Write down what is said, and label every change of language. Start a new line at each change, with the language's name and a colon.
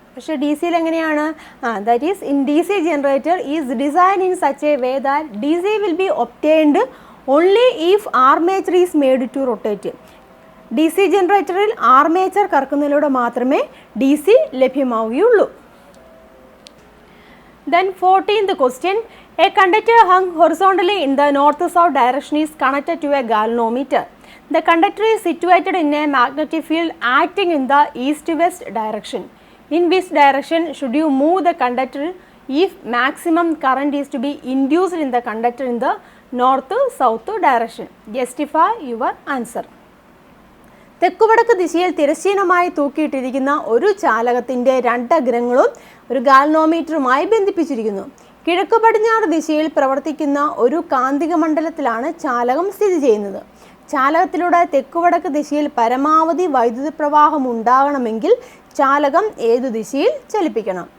Malayalam: പക്ഷേ DCയിൽ എങ്ങനെയാണ്?
English: That is in DC generator is design in such a way that DC will be obtained only if armature is made to rotate.
Malayalam: DC ജനറേറ്ററിൽ armature കറക്കുന്നതിലൂടെ മാത്രമേ DC ലഭ്യമാവുകയുള്ളൂ.
English: Then 14th question, a conductor hung horizontally in the north-south direction is connected to a galvanometer. The conductor is situated in a magnetic field acting in the east-west direction. In which direction should you move the conductor if maximum current is to be induced in the conductor in the north-south direction? Justify your answer.
Malayalam: തെക്കുവടക്ക് ദിശയിൽ തിരശ്ചീനമായി തൂക്കിയിട്ടിരിക്കുന്ന ഒരു ചാലകത്തിൻ്റെ രണ്ടഗ്രങ്ങളും ഒരു ഗാൽവനോമീറ്ററുമായി ബന്ധിപ്പിച്ചിരിക്കുന്നു. കിഴക്ക് പടിഞ്ഞാറ് ദിശയിൽ പ്രവർത്തിക്കുന്ന ഒരു കാന്തിക മണ്ഡലത്തിലാണ് ചാലകം സ്ഥിതി ചെയ്യുന്നത്. ചാലകത്തിലൂടെ തെക്കുവടക്ക് ദിശയിൽ പരമാവധി വൈദ്യുത പ്രവാഹം ഉണ്ടാകണമെങ്കിൽ ചാലകം ഏതു ദിശയിൽ ചലിപ്പിക്കണം?